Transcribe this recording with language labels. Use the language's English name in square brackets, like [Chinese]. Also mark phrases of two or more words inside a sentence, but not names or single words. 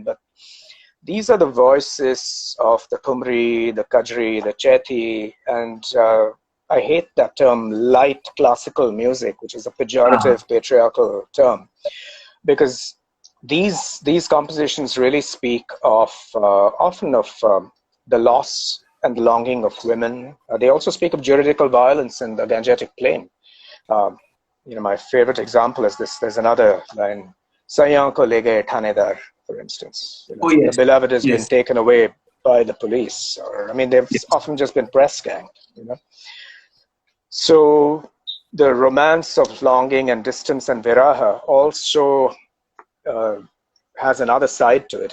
[English] But these are the voices of the Kumri, the Kajri, the Cheti, and I hate that term, light classical music, which is a pejorative patriarchal term, because these compositions really speak of often of the loss and the longing of women. They also speak of juridical violence in the Gangetic Plain. My favorite example is this. There's another line, [Hindi] "सैयाँ को ले गए थानेदार," [English] for instance. Oh, yes. The beloved has Yes. been taken away by the police, or they've often just been press ganged. So the romance of longing and distance and viraha also has another side to it.